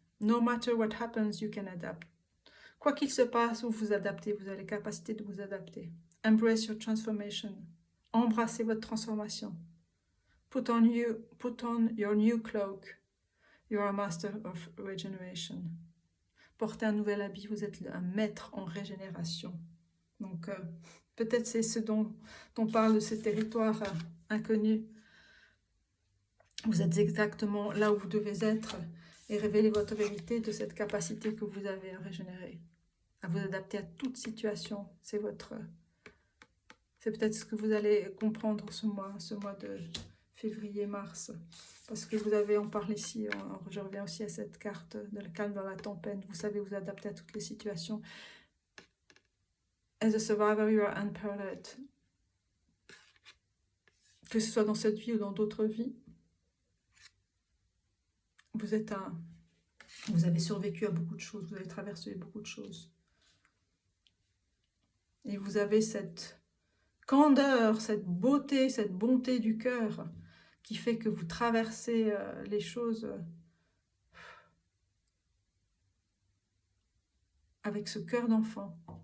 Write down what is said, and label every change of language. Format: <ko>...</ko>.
<en>No matter what happens, you can adapt.</en> <fr>Quoi qu'il se passe, vous vous adaptez, vous avez la capacité de vous adapter.</fr> <en>Embrace your transformation.</en> <fr>Embrassez votre transformation.</fr> <en>Put on your new cloak. You are a master of regeneration.</en> <fr>Portez un nouvel habit, vous êtes un maître en régénération. Donc, peut-être c'est ce dont on parle de ces territoires inconnus. Vous êtes exactement là où vous devez être et révélez votre vérité de cette capacité que vous avez à régénérer, à vous adapter à toute situation. C'est peut-être ce que vous allez comprendre ce mois de février-mars, parce que vous avez, on parle ici, je reviens aussi à cette carte de le calme dans la tempête, vous savez vous adapter à toutes les situations.</fr> <en>As a survivor, you are unparalleled.</en> <fr>Que ce soit dans cette vie ou dans d'autres vies, vous avez survécu à beaucoup de choses, vous avez traversé beaucoup de choses. Et vous avez cette candeur, cette beauté, cette bonté du cœur qui fait que vous traversez les choses avec ce cœur d'enfant.</fr>